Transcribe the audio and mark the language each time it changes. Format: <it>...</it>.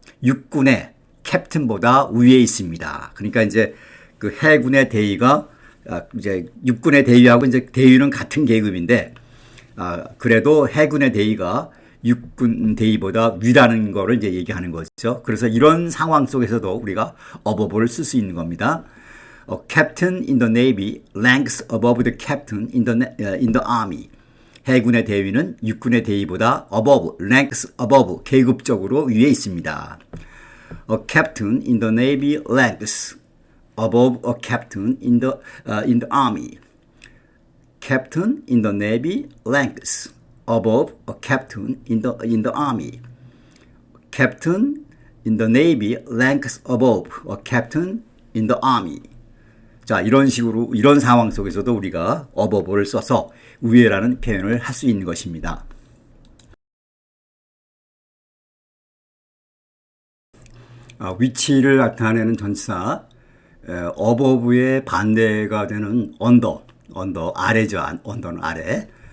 <ko>육군의 캡틴보다 위에 있습니다. 그러니까 이제 그 해군의 대위가 이제 육군의 대위하고 이제 대위는 같은 계급인데, 그래도 해군의 대위가 육군 대위보다 위라는 거를 이제 얘기하는 거죠. 그래서 이런 상황 속에서도 우리가 above를 쓸 수 있는 겁니다.</ko> <en>Captain in the Navy ranks above the captain in the army.</en> <ko>해군의 대위는 육군의 대위보다 above,</ko> <en>ranks above,</en> <ko>계급적으로 위에 있습니다.</ko> <en>A captain in the Navy ranks above a captain in the army. Captain in the Navy ranks above a captain in the army. Captain in the Navy ranks above a captain in the army.</en> <ko>자, 이런 식으로 이런 상황 속에서도 우리가 above를 써서 위에라는 표현을 할 수 있는 것입니다. 위치를 나타내는 전치사 above의 반대가 되는 under 아래죠. under는 아래.</ko>